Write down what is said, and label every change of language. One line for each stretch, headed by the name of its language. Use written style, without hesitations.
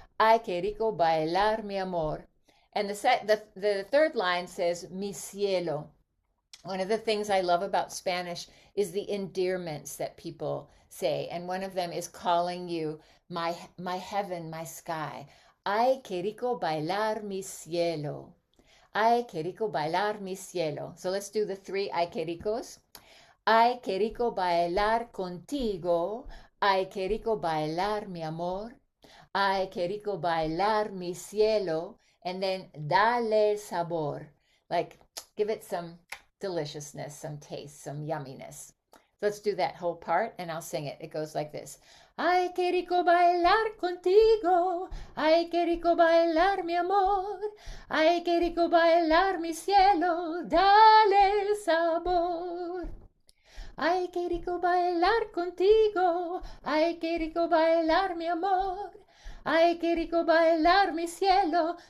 Spanish: Ay, que rico bailar mi amor.
English: And the third line says
Spanish: mi cielo.
English: One of the things I love about Spanish is the endearments that people say. And one of them is calling you my heaven, my sky.
Spanish: Ay, que rico bailar mi cielo. Ay, que rico bailar mi cielo.
English: So let's do the three
Spanish: ay que ricos. Ay, que rico bailar contigo. Ay, que rico bailar mi amor. Ay, que rico bailar mi cielo.
English: And then
Spanish: dale sabor.
English: Like, give it some deliciousness, some taste, some yumminess. Let's do that whole part and I'll sing it. It goes like this.
Spanish: Ay, que rico bailar contigo. Ay, que rico bailar mi amor. Ay, que rico bailar mi cielo. Dale sabor. Ay, que rico bailar contigo. Ay, que rico bailar mi amor. Ay, que rico bailar mi cielo.